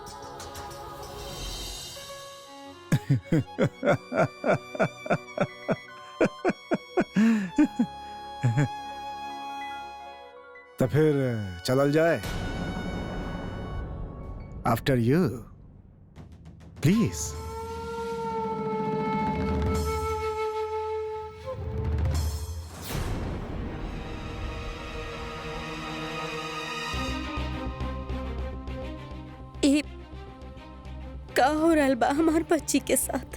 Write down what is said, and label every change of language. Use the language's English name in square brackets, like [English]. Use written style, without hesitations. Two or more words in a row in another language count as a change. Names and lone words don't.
[Bhojpuri] तो फिर चलल जाए। [English] After you please. [Bhojpuri] का हो रहल बा हमार बच्ची के साथ?